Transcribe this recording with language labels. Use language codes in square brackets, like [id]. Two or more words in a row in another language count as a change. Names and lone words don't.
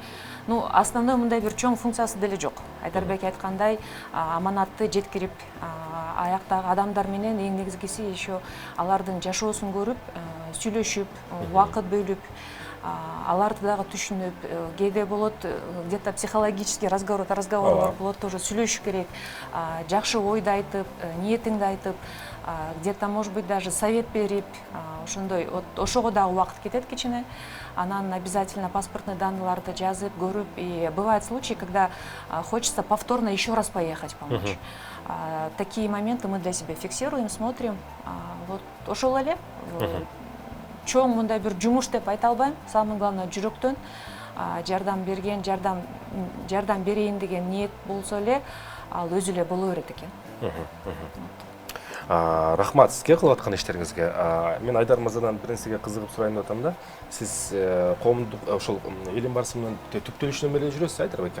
[ky] Основной мындай бир чоң функциясы деле жок. Айдарбек айткандай, аманатты жеткирип, аяктагы адамдар менен эң негизгиси ошо алардын жашоосун көрүп, сүйлөшүп, убакыт бөлүп, аларды дагы түшүнүп, кээде болот [ru] где-то психологический [ky] разговорлор болот, тоже сүйлөшүш керек, жакшы ойду айтып, ниетиңди айтып, [ru] где-то может быть даже совет [ky] берип, ошондой ошого дагы убакыт кетет кичине. Анан [ru] обязательно паспортный [ky] данныйларды жазып көрүп, [ru] и бывают случаи, когда хочется повторно еще раз поехать помочь. Такие моменты мы для себя фиксируем, смотрим. [ky] Вот ошол эле чоң мындай бир жумуш деп айта албайм. [ru] Самое главное [ky] жүрөктөн жардам берген, жардам берейин деген ниет болсо эле ал өзү эле боло берет экен. Рахмат сизге кылып аткан иштериңизге. Мен Айдар мырзадан бир нерсеге кызыгып сурайын деп атам да. Сиз коомдук ошол элим барысы менен түптөлүшүнөн бери жүрөсүз, Айдар байке?